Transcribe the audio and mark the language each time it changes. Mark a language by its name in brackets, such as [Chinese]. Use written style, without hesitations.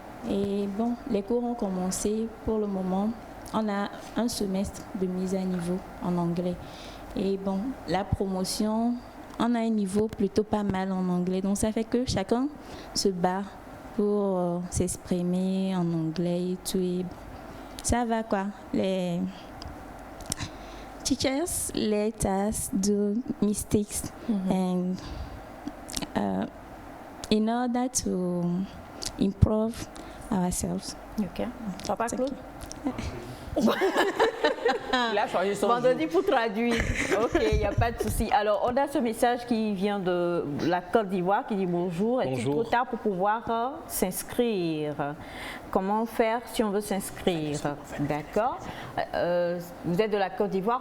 [French] Et bon, les cours ont commencé. Pour le moment, on a un semestre de mise à niveau en anglais. Et bon, la promotion, on a un niveau plutôt pas mal en anglais. Donc ça fait que chacun se bat pour s'exprimer en anglais et tout. Et ça va quoi. [English] Les teachers let us do mistakes and in order to improve ourselves. [French] Ok. Papa Claude? Il a changé son Vendredi pour traduire. Ok, il n'y a pas de souci. Alors, on a ce message qui vient de la Côte d'Ivoire qui dit bonjour. Est-il trop tard pour pouvoir s'inscrire? Comment faire si on veut s'inscrire? D'accord. Vous êtes de la Côte d'Ivoire.